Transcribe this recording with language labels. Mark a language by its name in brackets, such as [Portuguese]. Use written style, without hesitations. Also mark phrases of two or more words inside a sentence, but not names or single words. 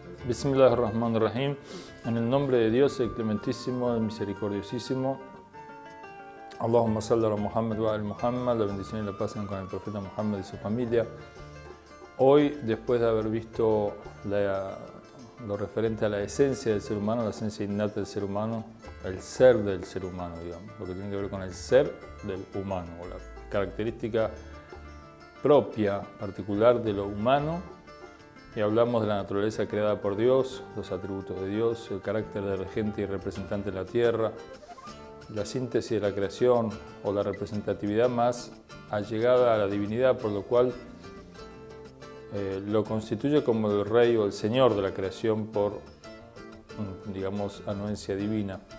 [Arabic] Bismillahirrahmanirrahim. [Spanish] En el nombre de Dios, el clementísimo, el misericordiosísimo. [Arabic] اللهم صل على محمد وعلى محمد. [Spanish] La bendición y la paz sean con el profeta Muhammad y su familia. Hoy, después de haber visto lo referente a la esencia del ser humano, la esencia innata del ser humano, el ser del ser humano, digamos, lo que tiene que ver con el ser del humano, o la característica propia, particular de lo humano, y hablamos de la naturaleza creada por Dios, los atributos de Dios, el carácter de regente y representante de la tierra, la síntesis de la creación o la representatividad más allegada a la divinidad, por lo cual lo constituye como el rey o el señor de la creación por, digamos, anuencia divina.